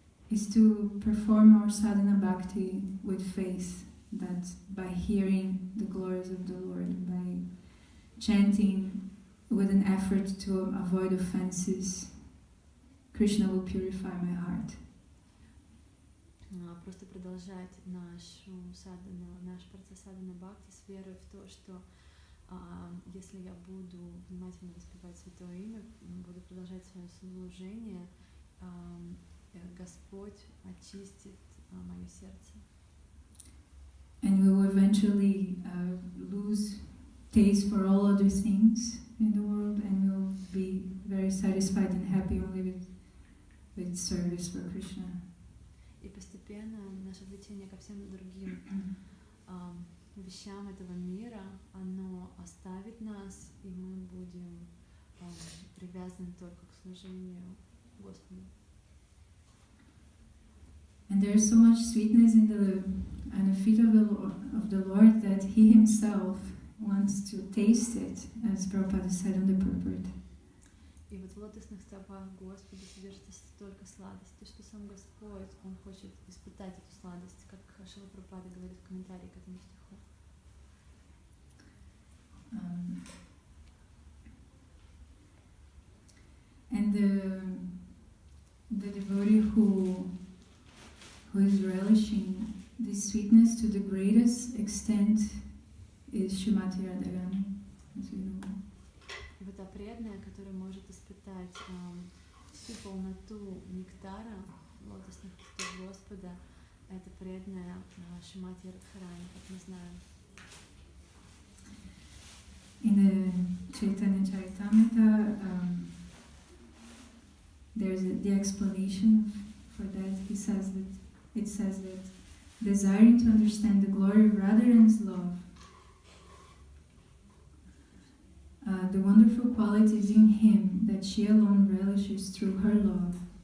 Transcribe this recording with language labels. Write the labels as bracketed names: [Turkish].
[English] Is to perform our sadhana bhakti with faith, that by hearing the glories of the Lord, by chanting with an effort to avoid offenses, Krishna will purify my heart. [Russian] Просто продолжать наш процесс садхана бхакти с верой в то, что если я буду внимательно воспевать Святое Имя, буду продолжать свое служение, Господь очистит мое сердце. [English] And we will eventually lose taste for all other things in the world, and we will be very satisfied and happy only with service for Krishna. [Russian] И постепенно наше влечение ко всем другим вещам этого мира, оно оставит нас, и мы будем привязаны только к служению Господу. [English] And there is so much sweetness in the feet of the Lord that He Himself wants to taste it, as Prabhupada said on the purport. [Russian] И вот в лотосных стопах Господа содержится столько сладости, что сам Господь, Он хочет испытать эту сладость, как Шрила Прабхупада говорит в комментарии к этому стиху. [English] And the devotee who is relishing this sweetness to the greatest extent is Srimati Radharani, as we know. [Russian] И вот та преданная, которая может испытать всю полноту нектара лотосных листов Господа, это преданная Шримати Радхарани, как мы знаем. [English] In the Chaitanya Charitamrita, there's the explanation for that. It says that desiring to understand the glory of Radharani's love, the wonderful qualities in him that she alone relishes through her love,